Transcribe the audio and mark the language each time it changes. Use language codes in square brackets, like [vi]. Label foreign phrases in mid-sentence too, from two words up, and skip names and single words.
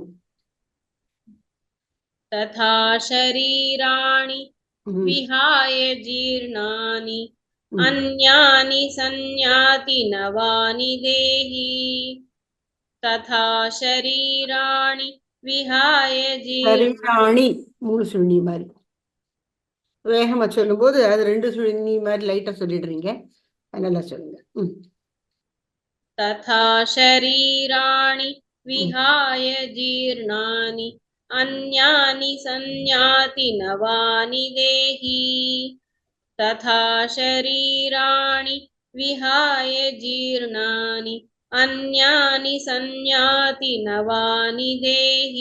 [sa] तथा शरीराणि विहाय जीर्णानि अन्यानि संयाति नवानि देहि तथा शरीराणि विहाय शरीराणि जीर्णानि [ta] மூணு சுழி மாதிரி வேகமா சொல்லும்போது அது ரெண்டு சுழி மாதிரி லைட்டா சொல்லிடுறீங்க அதனால சொல்லுங்க [sa] तथा शरीराणि विहाय जीर्णानि अन्यानि संयाति नवानि देहि तथा शरीराणि विहाय जीर्णानि अन्यानि संयाति नवानि देहि